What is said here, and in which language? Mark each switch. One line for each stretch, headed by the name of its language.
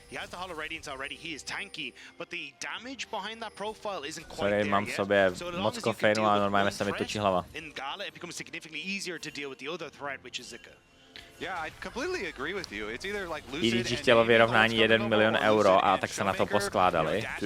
English: He has the Hollow Radiance already. He is tanky, but the damage behind that profile isn't quite there yet.
Czech: Mám v sobě moc kofeinu a normálně se mi točí hlava.
English: In Gala, it becomes significantly easier to deal with the other threat, which is Zika. Yeah, I completely agree with you. It's either like Lucid
Czech: EDG chtělo vyrovnání 1 milion euro a tak se na to poskládali.